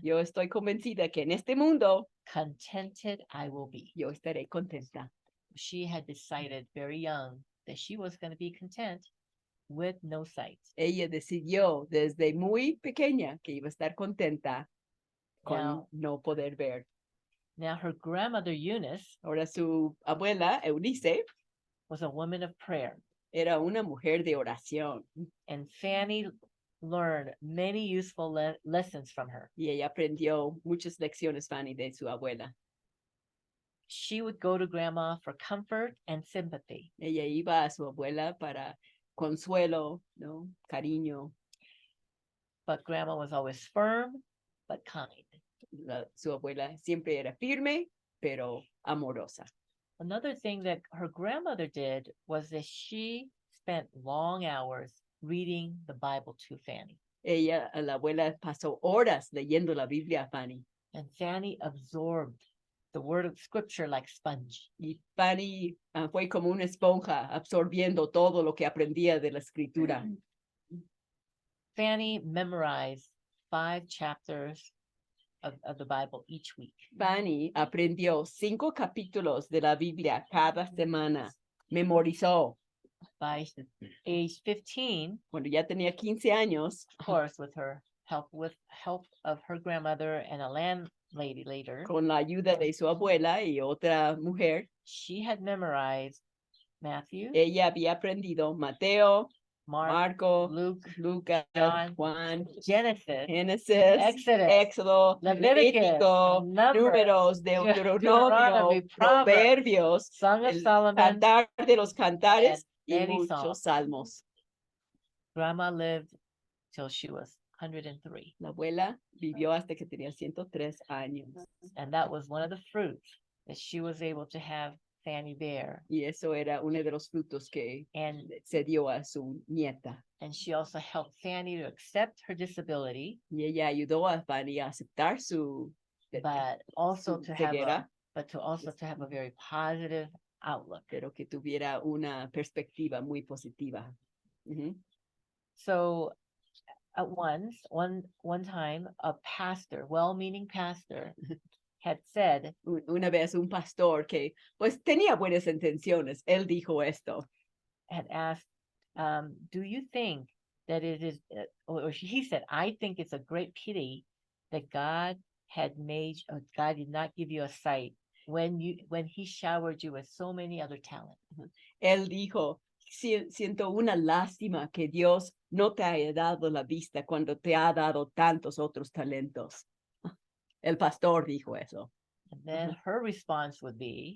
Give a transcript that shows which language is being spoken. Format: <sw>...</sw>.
<es>yo estoy convencida que en este mundo</es> <en>contented I will be."</en> <es>yo estaré contenta.</es> <en>She had decided very young that she was going to be content with no sight.</en> <es>Ella decidió desde muy pequeña que iba a estar contenta con</es> <en>Now,</en> <es>no poder ver.</es> <en>now her grandmother Eunice</en> <es>Ahora su abuela, Eunice,</es> <en>was a woman of prayer,</en> <es>era una mujer de oración</es> <en>and Fanny learned many useful lessons from her.</en> <es>y ella aprendió muchas lecciones, Fanny, de su abuela.</es> <en>She would go to grandma for comfort and sympathy,</en> <es>Ella iba a su abuela para consuelo, ¿no? Cariño.</es> <en>but grandma was always firm but kind.</en> <es>Su abuela siempre era firme, pero amorosa.</es> <en>Another thing that her grandmother did was that she spent long hours reading the Bible to Fanny.</en> <es>Ella, la abuela, pasó horas leyendo la Biblia a Fanny.</es> <en>And Fanny absorbed the word of scripture like sponge.</en> <es>Y Fanny fue como una esponja absorbiendo todo lo que aprendía de la escritura.</es> <en>Fanny memorized 5 chapters of the Bible each week.</en> <es>Fanny aprendió 5 capítulos de la Biblia cada semana. Memorizó.</es> <en>By age 15,</en> <es>Cuando ya tenía 15 años,</es> <en>of course, with help of her grandmother and a landlady later,</en> <es>con la ayuda de su abuela y otra mujer,</es> <en>she had memorized Matthew,</en> <es>ella había aprendido Mateo,</es> <en>Mark,</en> <es>Marco,</es> <en>Luke,</en> <es>Lucas,</es> <en>John,</en> <es>Juan,</es> <en>Genesis,</en> <es>Génesis,</es> <en>Exodus,</en> <es>Éxodo,</es> <en>Leviticus,</en> <es>Levítico,</es> <en>Numbers,</en> <es>Números, Deuteronomio,</es> <en>Deuteronomy,</en> <es>Proverbios,</es> <en>Song of</en> <es>el</es> <en>Solomon.</en> <es>Cantar de los Cantares y</es> <en>many</en> <es>muchos salmos.</es> <en>Grandma lived till she was 103.</en> <es>La abuela vivió hasta que tenía 103 años.</es> <en>And that was one of the fruits that she was able to have Fanny bear.</en> <es>Y eso era uno de los frutos que</es> <en>And</en> <es>se dio a su nieta.</es> <en>she also helped Fanny to accept her disability,</en> <es>Y ella ayudó a Fanny a aceptar su</es> <en>but also</en> <es>su</es> <en>to have</en> <es>ceguera,</es> <en>a very positive outlook.</en> <es>pero que tuviera una perspectiva muy positiva. Ujú.</es> <en>So at one time, a pastor, well-meaning pastor, had said,</en> <es>Una vez un pastor que pues tenía buenas intenciones, él dijo esto.</es> <en>had asked, do you think that it is, or he said, I think it's a great pity that God did not give you a sight when he showered you with so many other talents.</en> <es>Él dijo, siento una lástima que Dios no te haya dado la vista cuando te ha dado tantos otros talentos. El pastor dijo eso.</es> <en>And then her response would be,</en>